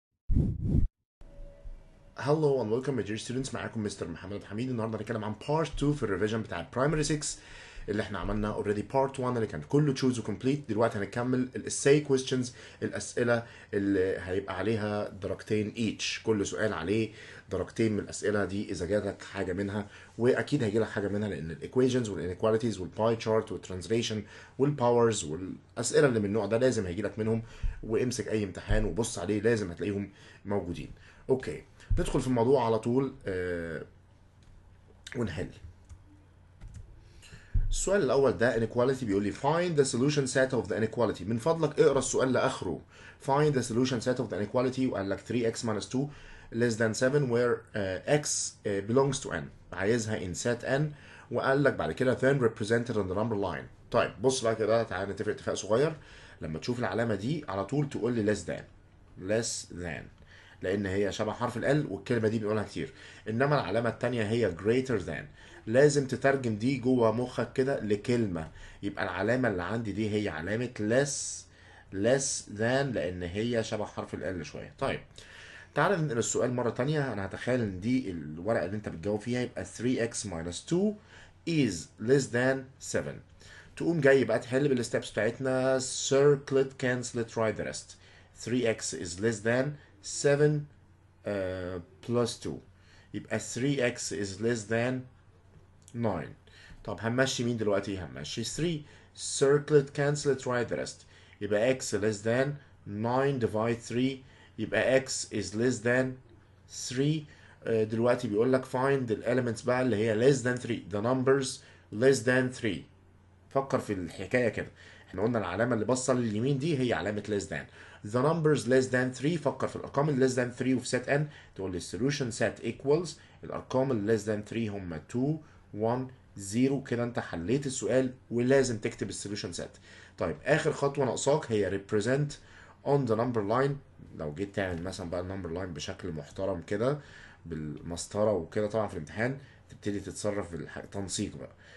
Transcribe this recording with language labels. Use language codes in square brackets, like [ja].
[en] Hello and welcome my dear students. [ar] معاكم مستر محمد عبد الحميد. النهارده هنتكلم عن part 2 في الريفيجن بتاع primary 6 اللي احنا عملنا [en] already part 1 [ar] اللي كان كله choose وcomplete. دلوقتي هنكمل الessay questions، الاسئله اللي هيبقى عليها درجتين [en] each، [ar] كل سؤال عليه درجتين من الاسئله دي اذا جاتك حاجه منها، واكيد هيجي لك حاجه منها لان الايكويشنز والانيكواليتيز والباي تشارت والترانزليشن والباورز والاسئله اللي من النوع ده لازم هيجي لك منهم. وامسك اي امتحان وبص عليه لازم هتلاقيهم موجودين. اوكي، ندخل في الموضوع على طول ونحل. السؤال الأول ده [en] inequality، [ar] بيقول لي [en] find the solution set of the inequality. [ar] من فضلك اقرا السؤال لآخره. [en] find the solution set of the inequality، [ar] وقال لك [en] 3x minus 2 less than 7 where x belongs to n. [ar] عايزها [en] in set n، [ar] وقال لك بعد كده [en] then represented on the number line. [ar] طيب بص بقى كده، تعالى نتفق اتفاق صغير. لما تشوف العلامة دي على طول تقول لي [en] less than [ar] لان هي شبه حرف ال والكلمه دي بنقولها كتير. انما العلامه الثانيه هي [en] greater than، [ar] لازم تترجم دي جوه مخك كده لكلمه. يبقى العلامه اللي عندي دي هي علامه [en] less than [ar] لان هي شبه حرف ال شويه. طيب تعالى ننقل السؤال مره تانية. انا هتخيل ان دي الورقه اللي انت بتجاوب فيها، يبقى [en] 3x minus 2 is less than 7. [ar] تقوم جاي بقى تحل بالستبس بتاعتنا [en] circle it cancel it write the rest. 3x is less than 7 plus 2، [ar] يبقى [en] 3x is less than 9. [ar] طب هنمشي مين دلوقتي؟ هنمشي 3. [en] circle it cancel it write the rest. [ar] يبقى [en] x less than 9 divide 3، يبقى x is less than 3. [ar] دلوقتي بيقول لك [en] find the elements [ar] بقى اللي هي [en] less than 3، the numbers less than 3. [ar] فكر في الحكايه كده، احنا قلنا العلامه اللي باصه لليمين دي هي علامه [en] less than. the numbers less than 3، [ar] فكر في الارقام اللي [en] less than 3 وفي set n. [ar] تقول لي [en] solution set equals [ar] الارقام اللي [en] less than 3 [ar] هم 2 1 0. كده انت حليت السؤال ولازم تكتب السوليوشن set. طيب اخر خطوه ناقصاك هي [en] represent on the number line. [ar] لو جيت تعمل مثلا بقى النمبر لاين بشكل محترم كده بالمسطره وكده، طبعا في الامتحان تبتدي تتصرف بالتنسيق بقى.